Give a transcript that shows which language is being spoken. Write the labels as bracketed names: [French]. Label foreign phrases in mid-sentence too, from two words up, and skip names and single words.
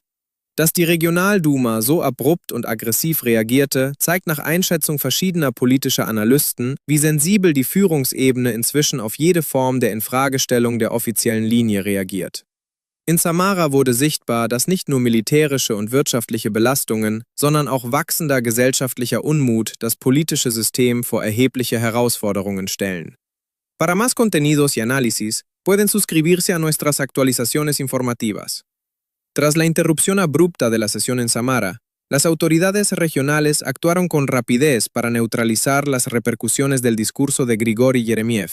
[German] Dass die Regionalduma so abrupt und aggressiv reagierte, zeigt nach Einschätzung verschiedener politischer Analysten, wie sensibel die Führungsebene inzwischen auf jede Form der Infragestellung der offiziellen Linie reagiert. In Samara wurde sichtbar, dass nicht nur militärische und wirtschaftliche Belastungen, sondern auch wachsender gesellschaftlicher Unmut das politische System vor erhebliche Herausforderungen stellen. [Spanish] Para más contenidos y análisis, pueden suscribirse a nuestras actualizaciones informativas. Tras la interrupción abrupta de la sesión en Samara, las autoridades regionales actuaron con rapidez para neutralizar las repercusiones del discurso de Grigori Jeremiev.